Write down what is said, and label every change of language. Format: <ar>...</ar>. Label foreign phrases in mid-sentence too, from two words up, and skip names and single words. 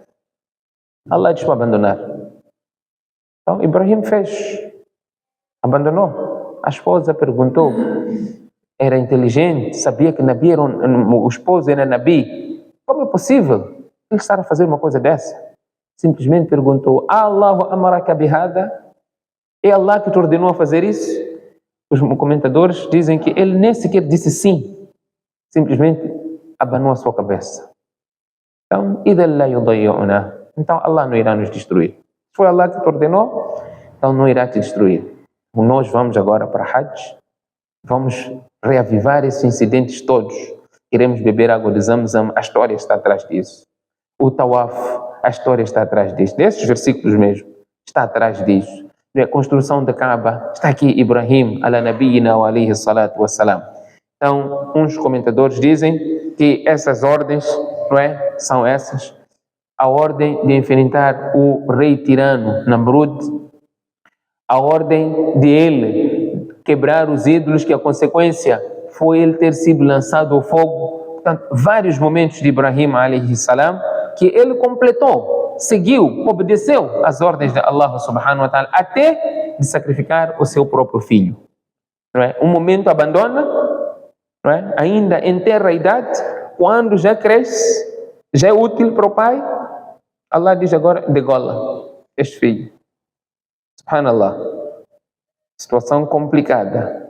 <pt>Allah diz para abandonar. Então Ibrahim fez, abandonou. A esposa perguntou, era inteligente, sabia que Nabi o esposo era Nabi. Como é possível ele estar a fazer uma coisa dessa? Simplesmente perguntou:</pt> <ar>آلله أمرك بهذا?</ar> <pt>É Allah que te ordenou a fazer isso? Os comentadores dizem que ele nem sequer disse sim. Simplesmente abanou a sua cabeça. Então, então Allah não irá nos destruir. Se foi Allah que te ordenou, então não irá te destruir. Nós vamos agora para Hajj. Vamos reavivar esses incidentes todos. Queremos beber água de Zamzam, a história está atrás disso. O Tawaf, a história está atrás disso. Desses versículos mesmo, está atrás disso. A construção da Kaaba, está aqui Ibrahim,</pt> <ar>على نبينا وعليه الصلاة والسلام.</ar> <pt>Então, uns comentadores dizem que essas ordens, são essas. A ordem de enfrentar o rei tirano Namrud, a ordem de ele quebrar os ídolos, que a consequência foi ele ter sido lançado ao fogo. Portanto, vários momentos de Ibrahim</pt> <ar>عليه السلام</ar> <pt>que ele completou, seguiu, obedeceu às ordens de</pt> <ar>الله سبحانه وتعالى,</ar> <pt>até de sacrificar o seu próprio filho. Um momento abandona, ainda enterra a idade, quando já cresce, já é útil para o pai, Allah diz agora: degola este filho. Subhanallah. Situação complicada.</pt>